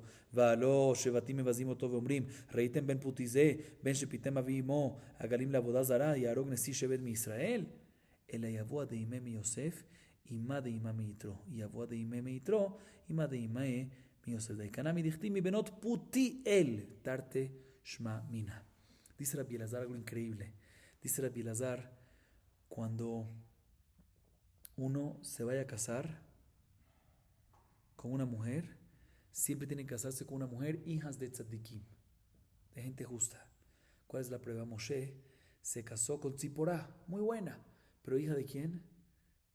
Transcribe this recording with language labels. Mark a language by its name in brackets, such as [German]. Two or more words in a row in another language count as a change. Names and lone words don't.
[Hebrew] והלא שבטים מבזים אותו ואומרים, ראיתם בן פותי זה, בן שפיתם אבי אמו, עגלים לעבודה זרה, יהרוג נשיא שבט מישראל? אלא יבוא הדאימה מיוסף, אימה דאימה מיתרו. יבוא הדאימה מיתרו, אימה דאימה מיוסף. דייקנה מדכתיב מבנות פותיאל, תרתי שמע מינה. [Spanish] Dice Rabbi Elazar algo increíble. Dice Rabbi Elazar, cuando uno se vaya a casar con una mujer, siempre tiene que casarse con una mujer hijas de tzadikim, de gente justa. ¿Cuál es la prueba? Moshe se casó con Tziporá, muy buena, pero hija de quién?